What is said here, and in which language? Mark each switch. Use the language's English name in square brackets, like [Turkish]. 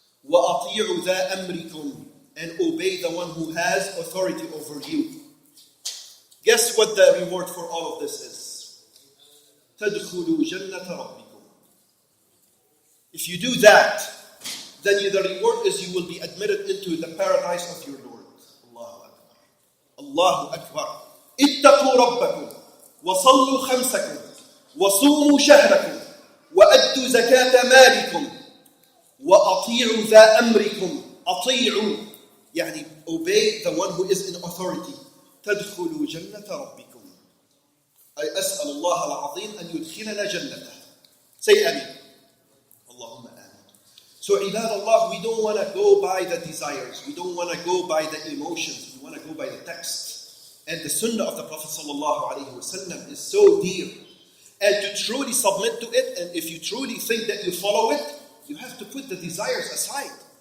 [Arabic] وَأَطِيعُوا ذَا أَمْرِكُمْ, [English] and obey the one who has authority over you. Guess what the reward for all of this is? [Arabic] تَدْخُلُوا جَنَّةَ رَبِّكُمْ. [English] If you do that, then the reward is you will be admitted into the paradise of your Lord. Allahu Akbar. Allahu Akbar. [Arabic] اتقوا ربكم وصلوا خمسكم وصوموا شهركم وأدوا زكاة مالكم وأطيعوا ذا أمركم. أطيعوا يعني [English] obey the one who is in authority. [Arabic] تدخلوا جنة ربكم. أي أسأل الله العظيم أن يدخلنا جنته. [English] Say Amin. Allahumma Amin. So ibad Allah, we don't want to go by the desires. We don't want to go by the emotions. We want to go by the text. And the sunnah of the Prophet ﷺ is so dear. And to truly submit to it, and if you truly think that you follow it, you have to put the desires aside.